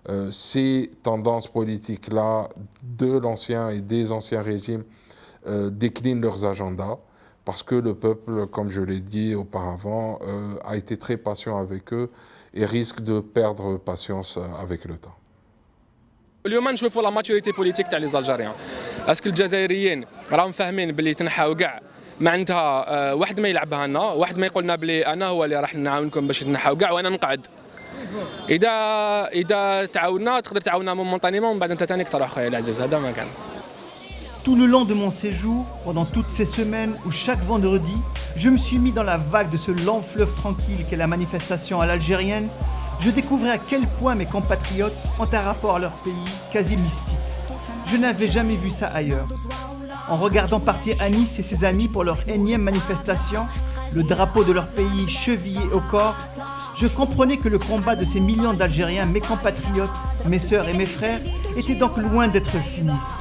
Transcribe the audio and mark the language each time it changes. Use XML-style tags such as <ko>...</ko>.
<fr>ces tendances politiques-là de l'ancien et des anciens régimes déclinent leurs agendas, parce que le peuple, comme je l'ai dit auparavant, a été très patient avec eux et risque de perdre patience avec le temps.</fr> <ar>اليوم نشوفوا</ar> <fr>لا ماتوريتي بوليتيك</fr> <ar>تاع</ar> <fr>لي زالجيريان</fr> <ar>اسكو الجزائريين راهم فاهمين باللي تنحاو كاع معناتها واحد ما يلعبها لنا واحد ما يقول لنا بلي انا هو اللي راح نعاونكم باش تنحاو كاع وانا نقعد اذا تعاوننا تقدر تعاوننا مومونطانيمون من بعد انت ثاني تروح خويا العزيز هذا ما كان.</ar> <fr>Tout le long de mon séjour, pendant toutes ces semaines où chaque vendredi, je me suis mis dans la vague de ce lent fleuve tranquille qu'est la manifestation à l'algérienne, je découvrais à quel point mes compatriotes ont un rapport à leur pays quasi mystique. Je n'avais jamais vu ça ailleurs. En regardant partir Anis et ses amis pour leur énième manifestation, le drapeau de leur pays chevillé au corps, je comprenais que le combat de ces millions d'Algériens, mes compatriotes, mes sœurs et mes frères, était donc loin d'être fini.</fr>